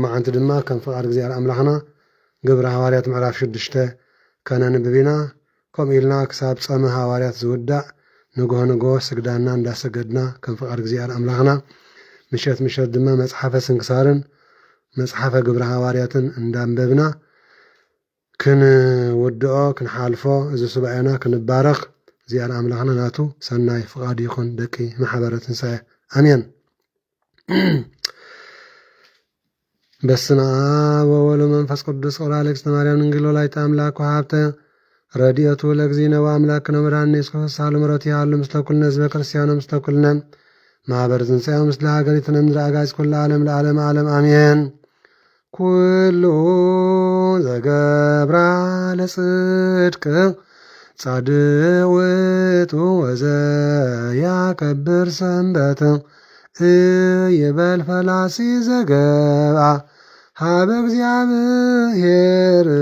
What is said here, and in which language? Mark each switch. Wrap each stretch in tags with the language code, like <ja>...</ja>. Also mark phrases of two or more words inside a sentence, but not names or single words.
<ti>ዓንቲ ድማ ከም ፍቃድ እግዚአብሔር ኣምላኽና ግብረ ሃዋርያት ምዕራፍ 6 ከነንብብ ኢና ከምኡ ኢልና ክሳብ ጸመ ሃዋርያት ዝውዳእ ንግሆ ስግዳና እንዳሰገድና ከም ፍቃድ እግዚአብሔር ኣምላኽና ምሸት ድማ መጽሓፈ ስንክሳርን መጽሓፈ ግብረ ሃዋርያትን እንዳንበብና ክንውድኦ ክንሓልፎ እዚ ሱባኤና ክንባረኽ እግዚአብሔር ኣምላኽና ናቱ ሰናይ ፍቃድ ይኹን ደቂ ማሕበረ ትንሣኤ አሜን።</ti> <gez>በስመ አብ ወወልድ ወመንፈስ ቅዱስ ኦራሌክስ ተማርያም ድንግል ወላዲተ አምላክ ወሀብተ ረድኤቱ ለእግዚእነ ወአምላክነ ወመድኃኒነ ኢየሱስ ክርስቶስ ሳሉ ምሕረቱ ያሉ ምስለ ኩልነ ህዝበ ክርስቲያኖ ምስለ ኩልነ ማህበረ ትንሣኤ ምስለ ሀገሪቱነ ምድረ አጋዕዝተ ኩሉ ዓለም ለዓለመ ዓለም አሜን። ኩሉ ዘገብራ ለጽድቅ ጻድቅ ውእቱ ወዘያከብር ሰንበተ ይበል ፈላሲ ዘገብአ ሀበ እግዚአብሔር</gez>